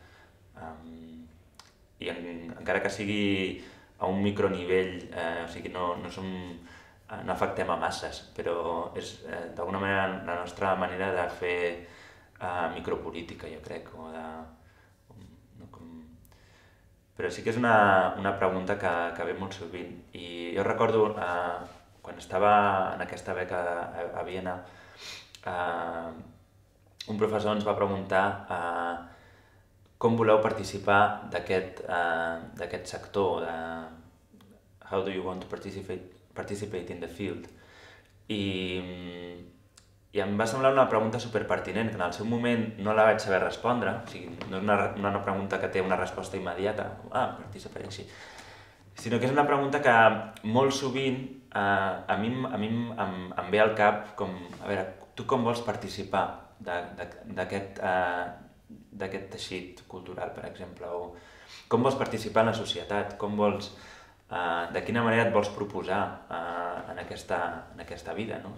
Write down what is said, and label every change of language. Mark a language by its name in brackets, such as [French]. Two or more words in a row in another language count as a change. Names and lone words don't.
[Catalan] I encara que sigui a un micronivell, o sigui, no afectem a masses, però és d'alguna manera la nostra manera de fer micropolítica, jo crec, però sí que és una pregunta que ve molt sovint. I jo recordo, quan estava en aquesta beca a Viena, un professor ens va preguntar com voleu participar d'aquest sector, [English] how do you want to participate in the field? [Catalan] I em va semblar una pregunta superpertinent, que en el seu moment no la vaig saber respondre, o sigui, no és una pregunta que té una resposta immediata, participaré així, sinó que és una pregunta que molt sovint a mi em ve al cap com, a veure, tu com vols participar d'aquest teixit cultural, per exemple, o com vols participar en la societat, de quina manera et vols proposar en aquesta vida, no?